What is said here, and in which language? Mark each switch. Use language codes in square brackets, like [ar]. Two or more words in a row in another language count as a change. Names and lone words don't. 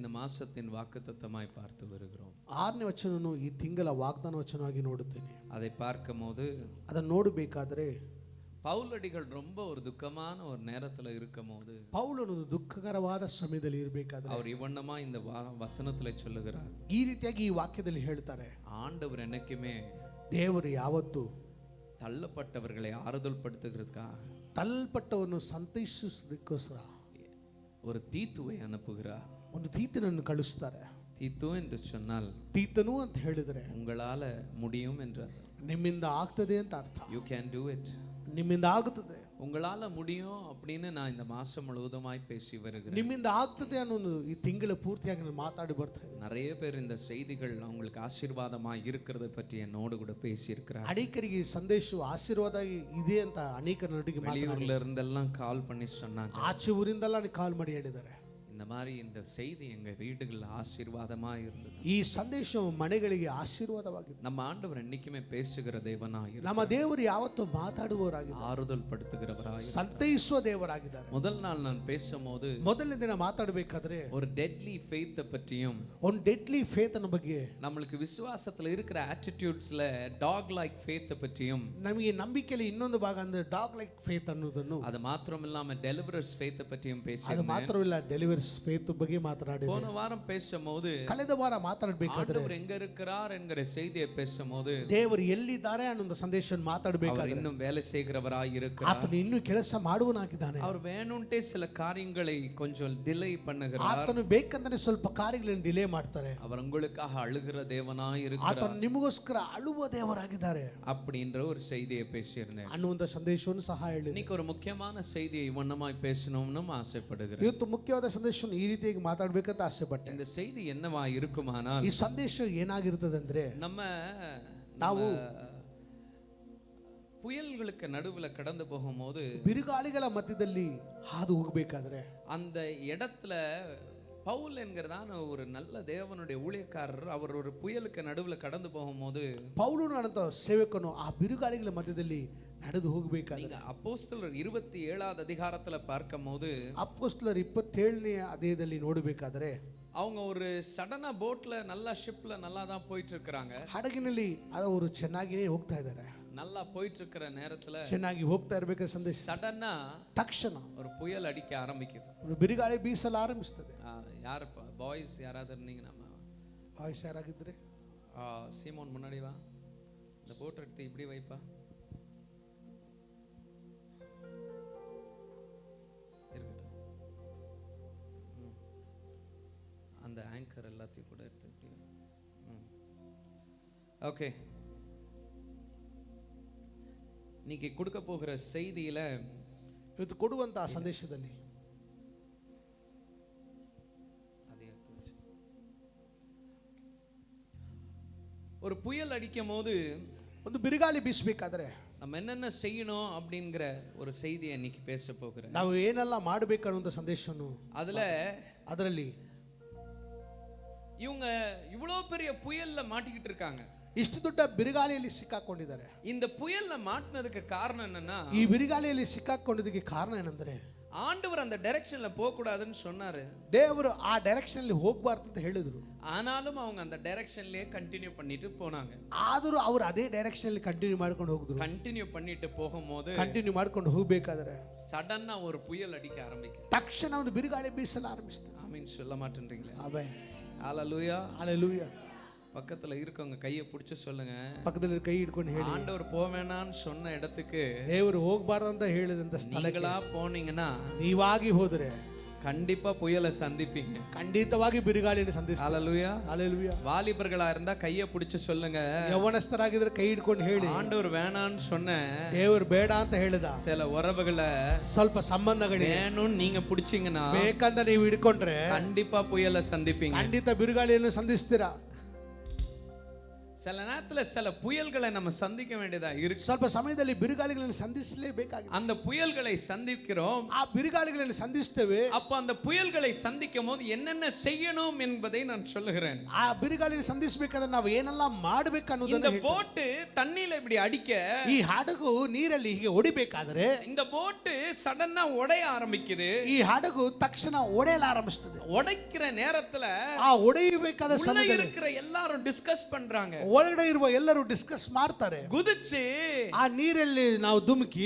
[ta] இந்த மாசத்தின் வாக்குத்தத்தமாய் பார்த்து வருகிறோம். [kn] 6ನೇ ವಚನವನ್ನು ಈ ತಿಂಗಳ ವಾಗ್ದಾನ ವಚನವಾಗಿ ನೋಡುತ್ತೇನೆ. [ta] அதை பார்க்கும்போது [kn] ಅದನ್ನು ನೋಡಬೇಕಾದರೆ [ta] பவுலடிகள் ரொம்ப ஒரு துக்கமான ஒரு நேரத்துல இருக்கும்போது [kn] ಪೌಲನು ದುಃಖಕರವಾದ ಸಮಯದಲ್ಲಿ ಇರಬೇಕಾದ್ರೆ [ta] அவர் இவண்ணமா இந்த வசனத்துல சொல்லுகிறார். [kn] ಈ ರೀತಿಯಾಗಿ ಈ ವಾಕ್ಯದಲ್ಲಿ ಹೇಳ್ತಾರೆ, [ta] ஆண்டவர் என்னைக்குமே [kn] ದೇವರು ಯಾವತ್ತೂ [ta] தள்ளப்பட்டவர்களை ஆறுதல் படுத்துகிறதுக்கா [kn] ತಳ್ಳಲ್ಪಟ್ಟವರನ್ನು ಸಂತೈಸಿಸೋದಕ್ಕೋಸ್ಕರ [ta] ஒரு தீத்துவை அனுப்புகிறார். [kn] ಒಂದು ತೀತನನ್ನು ಕಳಿಸ್ತಾರೆ. [ta] தீத்து என்று சொன்னால் [kn] ತೀತನು ಅಂತ ಹೇಳಿದ್ರೆ [ta] உங்களால முடியும் என்று [kn] ನಿಮ್ಮಿಂದ ಆಗ್ತದೆ ಅಂತ ಅರ್ಥ. [en] you can do it. [kn] ನಿಮ್ಮಿಂದ ಆಗುತ್ತದೆ, [ta] உங்களால முடியும் அப்படின்னு நான் இந்த மாசம் முழுவதுமாய் பேசி வருகிறேன். [kn] ನಿಮ್ಮಿಂದ ಆಗ್ತದೆ ಅನ್ನೋದು ಈ ತಿಂಗಳ ಪೂರ್ತಿಯಾಗಿ ನಾನು ಮಾತಾಡಿ ಬರ್ತಾ ಇದ್ದೀನಿ. [ta] நிறைய பேர் இந்த செய்திகள் அவங்களுக்கு ஆசீர்வாதமாய் இருக்கிறத பற்றி என்னோடு கூட பேசி இருக்கிறார். [kn] ಅನೇಕರಿಗೆ ಈ ಸಂದೇಶವು ಆಶೀರ್ವಾದ ಇದೆ ಅಂತ ಅನೇಕ ನಟಿಗೆ [ta] வெளியூர்ல இருந்தெல்லாம் கால் பண்ணி சொன்னாங்க, [kn] ಆಚೆ ಊರಿಂದೆಲ್ಲ ಕಾಲ್ ಮಾಡಿ ಹೇಳಿದ್ದಾರೆ, [ta] இந்த மாதிரி இந்த செய்தி எங்க வீடுகள் ஆசீர்வாதமா இருந்தது. [kn] ಈ ಸಂದೇಶವು ಮನೆಗಳಿಗೆ ಆಶೀರ್ವಾದವಾಗಿದೆ. [ta] நம்ம ஆண்டவர் என்னைக்குமே பேசுகிற தேவனாய் [kn] ನಮ್ಮ ದೇವರು ಯಾವತ್ತೂ ಮಾತಾಡುವವರಾಗಿದ್ದಾರೆ, [ta] ஆறுதல் படுத்துகிறவராய் [kn] ಸಂತೈಸುವ ದೇವರಾಗಿದ್ದಾರೆ. [ta] முதல் நாள் நான் பேசும்போது [kn] ಮೊದಲನೇ ದಿನ ಮಾತಾಡಬೇಕಾದ್ರೆ [ta] ஒரு [en] deadly faith [ta] பற்றியும் [kn] ಒಂದು [en] deadly faith [kn] ಅನ್ನೋ ಬಗ್ಗೆ, [ta] நம்மளுக்கு விசுவாசத்துல இருக்கிற ஆட்டிಟ್ಯೂಡ್ஸ்ல [en] dog like faith [ta] பற்றியும், [kn] ನಮಗೆ ನಂಬಿಕೆಯಲ್ಲಿ ಇನ್ನೊಂದು ಭಾಗ ಅಂದ್ರೆ [en] dog like faith [kn] ಅನ್ನೋದನ್ನು, [ta] அது மாத்திரம் இல்லாம [en] delivers faith [ta] பற்றியும் [kn] ಅದು [ta] பேசினேன். [kn] ಮಾತ್ರವಿಲ್ಲ [en] delivers faith [kn] ಬಗ್ಗೆ ಮಾತನಾಡಿದೆ. [ta] போன வாரம் பேசும்போது [kn] ಕಳೆದ ವಾರ ಮಾತಾಡಬೇಕಾದ್ರೆ [ta] ஆண்டவர் எங்க இருக்கிறார் என்கிற செய்தியை பேசும்போது [kn] ದೇವರು ಎಲ್ಲಿದ್ದಾರೆ ಅನ್ನೋ ಸಂದೇಶ ಮಾತಾಡಬೇಕಾದ್ರೆ [ta] அவர் இன்னும் வேலை செய்கிறவராய் இருக்கிறார். [kn] ಆತನು ಇನ್ನೂ ಕೆಲಸ ಮಾಡುವನಾಗಿದ್ದಾನೆ. [ta] அவர் வேணும்ட்டே சில காரியங்களை கொஞ்சம் டிலே பண்ணுகிறார். [kn] ಆತನು ಬೇಕಂದ್ರೆ ಸ್ವಲ್ಪ ಕಾರ್ಯಗಳನ್ನು ಡಿಲೇ ಮಾಡ್ತಾರೆ. [ta] அவர் உங்களுக்காக அழுகிற தேவனாய் இருக்கிறார். [kn] ಆತನು ನಿಮಗೋಸ್ಕರ ಅಳುವ ದೇವರಾಗಿದ್ದಾರೆ [ta] அப்படின்ற ஒரு செய்தியை பேசியிருந்தேன். [kn] ಅನ್ನುವಂತ ಸಂದೇಶವನ್ನು ಸಹ ಹೇಳಿದೆ. [ta] இன்னைக்கு ஒரு முக்கியமான செய்தியை இவ்வண்ணமாய் பேசணும்னு ஆசைப்படுகிறேன். [kn] ಇವತ್ತು ಮುಖ್ಯವಾದ ಸಂದೇಶವನ್ನು ಈ ರೀತಿಯಾಗಿ ಮಾತಾಡಬೇಕಂತ ಆಸೆ ಪಟ್ಟೆ. [ta] இந்த செய்தி என்னவா இருக்குமானால், [kn] ಈ ಸಂದೇಶ ಏನಾಗಿರ್ತದೆ ಅಂದ್ರೆ, [ta] ನಾವು புயல்களுக்கு நடுவுல கடந்து போகும்போது, [kn] ಬಿರುಗಾಳಿಗಳ ಮಧ್ಯದಲ್ಲಿ ಹಾದು ಹೋಗಬೇಕಾದ್ರೆ [ta] அந்த இடத்துல பவுல் என்கிறதான ஒரு நல்ல தேவனுடைய ஊழியக்காரர் அவர் ஒரு புயலுக்கு நடுவுல கடந்து போகும்போது, [kn] ಪೌಲನು ಅಂತ ಸೇವಕನು ಆ ಬಿರುಗಾಳಿಗಳ ಮಧ್ಯದಲ್ಲಿ ನಡೆದು ಹೋಗಬೇಕಾದ್ರೆ, [ta] அப்போஸ்தலர் 27வது அதிகாரத்துல பார்க்கும்போது, [kn] ಅಪೊಸ್ತಲರ 27ನೇ ಅಧ್ಯಾಯದಲ್ಲಿ ನೋಡಬೇಕಾದ್ರೆ, [ta] அவங்க ஒரு சடனா போட்ல நல்லா ஷிப்ல நல்லா தான் போயிட்டு இருக்காங்க. [kn] ಹಡಗಿನಲ್ಲಿ ಅವರು ಚೆನ್ನಾಗಿಯೇ ಹೋಗ್ತಾ ಇದ್ದಾರೆ. [ta] நல்லா போயிட்டு இருக்கிற நேரத்துல [kn] ಚೆನ್ನಾಗಿ ಹೋಗ್ತಾ ಇರಬೇಕಾದ ಸಂದೇಶ [ta] சடனா [kn] ತಕ್ಷಣ [ta] ஒரு புயல் அடிக்க ஆரம்பிக்குது. [kn] ಒಂದು ಬಿರುಗಾಳಿ ಬೀಸಲು ಆರಂಭಿಸ್ತದೆ. [ta] யாரு பாய்ஸ் யாராவது இருந்தீங்க, நம்ம [kn] ಬಾಯ್ಸ್ ಯಾರಾಗಿದ್ರೆ [ta] சீமோன் முன்னாடி வா, இந்த போட் எடுத்து இப்படி வைப்பா, அந்த ஆங்கர் எல்லாத்தையும் கூட எடுத்து இப்படி. ஓகே, இன்னைக்கு கொடுக்க போகிற செய்தியில [kn] ಇವತ್ತು ಕೊಡುವಂತ ಸಂದೇಶದಲ್ಲಿ [ta] ஒரு புயல் அடிக்கும் போது, [kn] ಒಂದು ಬಿರುಗಾಳಿ ಬೀಸಬೇಕಾದ್ರೆ [ta] நம்ம என்னென்ன செய்யணும் அப்படிங்கிற ஒரு செய்தியை இன்னைக்கு பேச போகிறேன். [kn] ನಾವು ಏನೆಲ್ಲ ಮಾಡಬೇಕು ಅನ್ನುವಂತ ಸಂದೇಶವನ್ನು, ಅದರಲ್ಲಿ [ta] இவங்க இவ்வளவு பெரிய புயல்ல மாட்டிக்கிட்டு இருக்காங்க. [kn] ಇಷ್ಟು ದೊಡ್ಡ ಬಿರುಗಾಳಿಯಲ್ಲಿ ಸಿಕ್ಕಾಕೊಂಡಿದ್ದಾರೆ. [ta] இந்த புயல்ல மாட்டினதுக்கு காரணம் என்னன்னா, [kn] ಈ ಬಿರುಗಾಳಿಯಲ್ಲಿ ಸಿಕ್ಕಾಕೊಂಡಿದ್ದಕ್ಕೆ ಕಾರಣ ಏನಂದ್ರೆ, [ta] ஆண்டவர் அந்த டைரக்ஷன்ல போக கூடாதுன்னு சொன்னாரு. [kn] ದೇವರು ಆ ಡೈರೆಕ್ಷನ್ ಅಲ್ಲಿ ಹೋಗಬಾರ್ದು ಅಂತ ಹೇಳಿದ್ರು. [ta] ஆனாலும் அவங்க அந்த டைரக்ஷன்லயே கண்டினியூ பண்ணிட்டு போனாங்க. [kn] ಆದರೂ ಅವರು ಅದೇ ಡೈರೆಕ್ಷನ್ ಅಲ್ಲಿ ಕಂಟಿನ್ಯೂ ಮಾಡ್ಕೊಂಡು ಹೋಗಿದ್ರು. [ta] கண்டினியூ பண்ணிட்டு போகும்போது, [kn] ಕಂಟಿನ್ಯೂ ಮಾಡ್ಕೊಂಡು ಹೋಗಬೇಕಾದ್ರೆ [ta] சடன்னா ஒரு புயல் அடிக்க ஆரம்பிக்குது. [kn] ತಕ್ಷಣ ಒಂದು ಬಿರುಗಾಳಿ ಬೀಸಲು ಆರಂಭಿಸಿತು. [ta] ஆமென் சொல்ல மாட்டேன்றீங்களே? [kn] ಆಮೆನ್, [ta] ஹalleluya, ஹalleluya. பக்கத்துல இருக்கவங்க கையை பிடிச்சு சொல்லுங்க, [kn] ಪಕ್ಕದಲ್ಲಿ ಕೈ ಹಿಡ್ಕೊಂಡು ಹೇಳಿ, [ta] ஆண்டவர் போவேணான்னு சொன்ன இடத்துக்கு [kn] ದೇವರು ಹೋಗಬಾರ್ದು ಅಂತ ಹೇಳಿದಂತ [ta] நீங்களா போனீங்கன்னா, [kn] ನೀವಾಗಿ ಹೋದ್ರೆ [ta] கண்டிப்பா புயலை சந்திப்பீங்க. [kn] ಖಂಡಿತವಾಗಿ ಬಿರುಗಾಳಿಯನ್ನು ಸಂಧಿಸ್ತೀವಿ. [ta] ஹalleluya, ஹalleluya. வாலிபர்களா இருந்தா கையை பிடிச்சு சொல்லுங்க, [kn] ಯೌವನಸ್ಥರಾಗಿದ್ರೆ ಕೈ ಹಿಡ್ಕೊಂಡು ಹೇಳಿ, [ta] ஆண்டவர் வேணான்னு சொன்ன [kn] ದೇವರು ಬೇಡ ಅಂತ ಹೇಳಿದ [ta] சில உறவுகளை, [kn] ಸ್ವಲ್ಪ ಸಂಬಂಧಗಳಿಗೆ [ta] வேணும்னு நீங்க பிடிச்சீங்கன்னா, [kn] ಬೇಕಂತ ನೀವು ಹಿಡ್ಕೊಂಡ್ರೆ [ta] கண்டிப்பா புயலை சந்திப்பீங்க. [kn] ಖಂಡಿತ ಬಿರುಗಾಳಿಯನ್ನು ಸಂಧಿಸ್ತೀರಾ. [ta] சில நேரத்துல சில புயல்களை நம்ம சந்திக்க வேண்டியதா இருக்கு. [kn] ಸ್ವಲ್ಪ ಸಮಯದಲ್ಲಿ ಬಿರುಗಾಳಿಗಳನ್ನು ಸಂಧಿಸಲೇಬೇಕಾಗಿದೆ. [ta] அந்த புயல்களை சந்திக்கிறோம். [kn] ಆ ಬಿರುಗಾಳಿಗಳನ್ನು ಸಂಧಿಸ್ತೇವೆ. [ta] அப்ப அந்த புயல்களை சந்திக்கும் போது என்னென்ன செய்யணும் என்பதை நான் சொல்லுகிறேன். [kn] ಆ ಬಿರುಗಾಳಿಯನ್ನು ಸಂಧಿಸಬೇಕಾದ್ರೆ ನಾವು ಏನೆಲ್ಲ ಮಾಡಬೇಕು ಅನ್ನೋದನ್ನ [ta] இந்த போட் தண்ணியில இப்படி அடிக்க, [kn] ಈ ಹಡಗು ನೀರಲ್ಲಿ ಹೀಗೆ ಹೊಡಿಬೇಕಾದ್ರೆ [ta] இந்த போட் சடனா உடைய ஆரம்பிக்குது. [kn] ಈ ಹಡಗು ತಕ್ಷಣ ಒಡೆಯಲು ಆರಂಭಿಸುತ್ತದೆ. [ta] உடைக்கிற நேரத்துல [kn] ಆ ಒಡೆಯಬೇಕಾದ [ta] உள்ள [kn] ಸಮಯದಲ್ಲಿ [ta] இருக்கிற எல்லாரும் டிஸ்கஸ் பண்றாங்க. [kn] ಒಳಗಡೆ ಇರುವ ಎಲ್ಲರೂ ಡಿಸ್ಕಸ್ ಮಾಡ್ತಾರೆ. [ta] குதிச்சு [kn] ಆ ನೀರಲ್ಲಿ ನಾವು ಧುಮುಕಿ